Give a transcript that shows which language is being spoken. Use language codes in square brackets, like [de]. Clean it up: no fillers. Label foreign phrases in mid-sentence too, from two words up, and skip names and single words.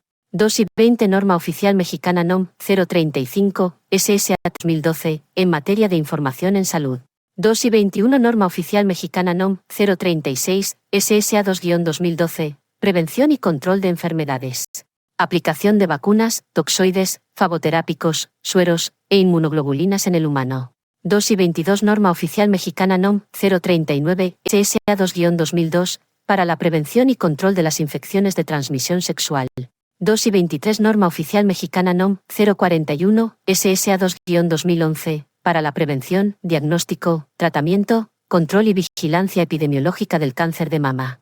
[es] 2 y 20 Norma Oficial Mexicana NOM 035 SSA 2012, en materia de información en salud. 2 y 21 Norma Oficial Mexicana NOM 036 SSA 2-2012, prevención y control de enfermedades. Aplicación de vacunas, toxoides, fagoterápicos, sueros e inmunoglobulinas en el humano. 2 y 22 Norma Oficial Mexicana NOM 039 SSA 2-2002, para la prevención y control de las infecciones de transmisión sexual. 2 y 23 Norma Oficial Mexicana NOM 041 SSA 2-2011, para la prevención, diagnóstico, tratamiento, control y vigilancia epidemiológica del cáncer de mama.